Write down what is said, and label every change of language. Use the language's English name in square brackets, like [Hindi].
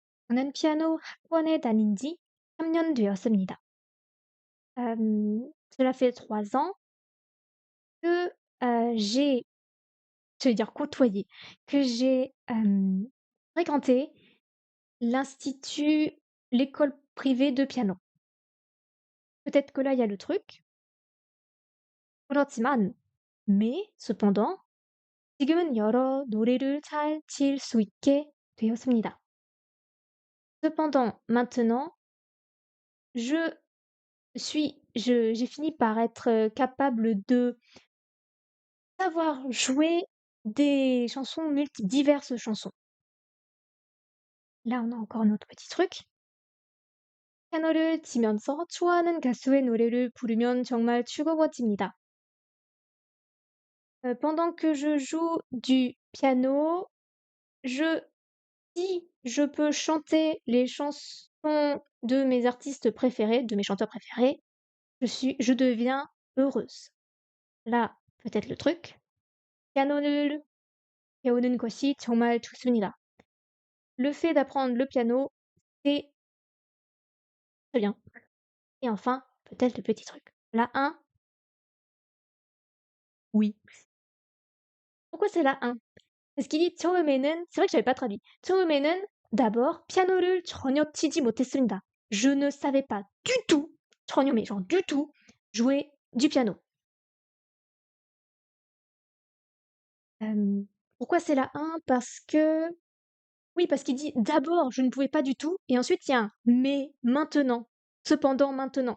[Korean] 저는 피아노 학원에 다닌 지 3년 되었습니다. [French] Cela fait 3 ans que, j'ai je vais dire côtoyé, que j'ai, fréquenté l'institut l'école privée de piano. Peut-être que là, il y a le truc. [Korean] 그렇지만 [French] mais cependant [Korean] 지금은 여러 노래를 잘 칠 수 있게 되었습니다. [French] Cependant, maintenant, je j'ai fini par être, capable de savoir jouer des chansons diverses chansons. Là, on a encore un autre petit truc. [Korean] 피아노를 치면서 좋아하는 가수의 노래를 부르면 정말 즐거워집니다. [French] Pendant que je joue du piano, je si je peux chanter les chansons de mes artistes préférés, de mes chanteurs préférés, je deviens heureuse. Là, peut-être le truc. [Korean] 피아노를 배우는 것이 정말 좋습니다. [French] Le fait d'apprendre le piano, c'est très bien. Et enfin, peut-être le petit truc. La 1, oui. Pourquoi c'est la 1? Parce qu'il dit 처음에는 c'est vrai que j'avais pas traduit. [Korean] 처음에는 [French] d'abord [Korean] 피아노를 전혀 치지 못했습니다. [French] Je ne savais pas du tout, 전혀 mais genre du tout, jouer du piano. Pourquoi c'est la 1? Parce que oui, parce qu'il dit d'abord je ne pouvais pas du tout et ensuite il y a un mais maintenant, cependant maintenant.